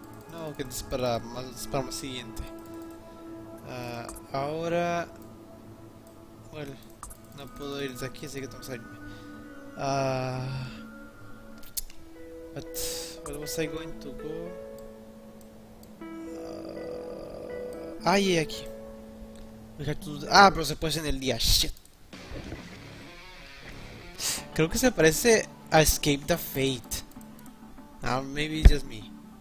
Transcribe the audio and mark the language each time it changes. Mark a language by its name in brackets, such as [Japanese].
[Spanish] No, que es para más siguiente. Ahora... Bueno, no puedo ir de aquí, así que tengo que salirme. [English] But where was I going to go? [Spanish] Y aquí. Pero se puede hacer en el día. [English] Shit. [Spanish] Creo que se parece a Escape the Fate. [English] Maybe it's just me.